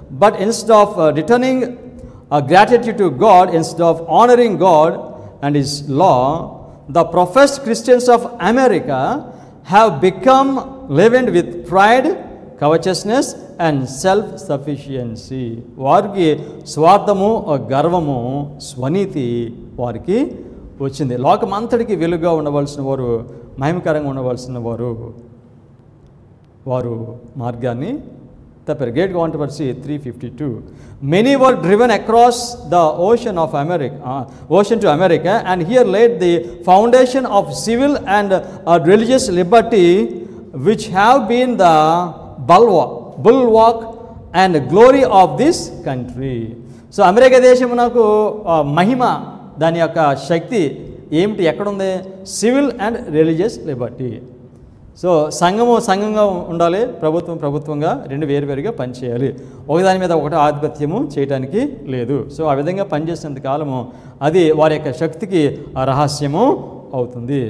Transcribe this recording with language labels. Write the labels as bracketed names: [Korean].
[English] But instead of returning gratitude to God, instead of honoring God and his law, the professed Christians of America have become leavened with pride, covetousness and self sufficiency. [Telugu] వారికి స్వార్థము, గర్వము, స్వనీతి వారికి వచ్చింది. లోకమంతటికి వెలుగుగా ఉండవలసిన వారు, మహిమకరంగా ఉండవలసిన వారు మార్గాన్ని తప్పారు. [English] Great controversy 352. Many were driven across the ocean to America and here laid the foundation of civil and religious liberty, which have been the bulwark and glory of this country. [Telugu] So America దేశమునకు మహిమ, దాని యొక్క శక్తి ఏమిటి? ఎక్కడుంది? [English] Civil and religious liberty. [Telugu] So సంఘంగా ఉండాలి, ప్రభుత్వంగా, రెండు వేరువేరుగా పనిచేయాలి. ఒకదాని మీద ఒకటి ఆధిపత్యము చేయడానికి లేదు. సో ఆ విధంగా పనిచేసినంత కాలము అది వారి యొక్క శక్తికి రహస్యము అవుతుంది.